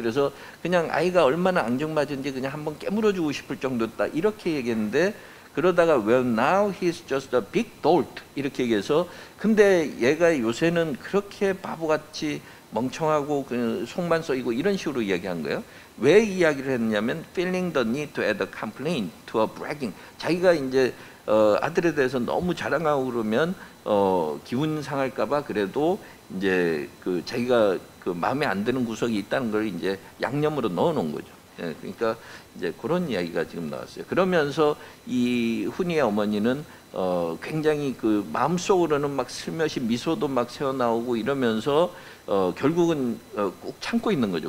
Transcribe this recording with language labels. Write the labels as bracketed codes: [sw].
[ko] 그래서 그냥 아이가 얼마나 앙증맞은지 그냥 한번 깨물어주고 싶을 정도다 이렇게 얘기했는데 그러다가 [en] well now he's just a big dolt [ko] 이렇게 얘기해서 근데 얘가 요새는 그렇게 바보같이 멍청하고 속만 썩이고 이런 식으로 이야기한 거예요. 왜 이야기를 했냐면 [en] feeling the need to add a complaint to a bragging. [ko] 자기가 이제 아들에 대해서 너무 자랑하고 그러면 기분 상할까봐 그래도 이제 자기가 마음에 안 드는 구석이 있다는 걸 이제 양념으로 넣어놓은 거죠. 예, 그러니까 이제 그런 이야기가 지금 나왔어요. 그러면서 이 훈이의 어머니는 굉장히 마음속으로는 막 슬며시 미소도 막 새어나오고 이러면서 결국은 꼭 참고 있는 거죠.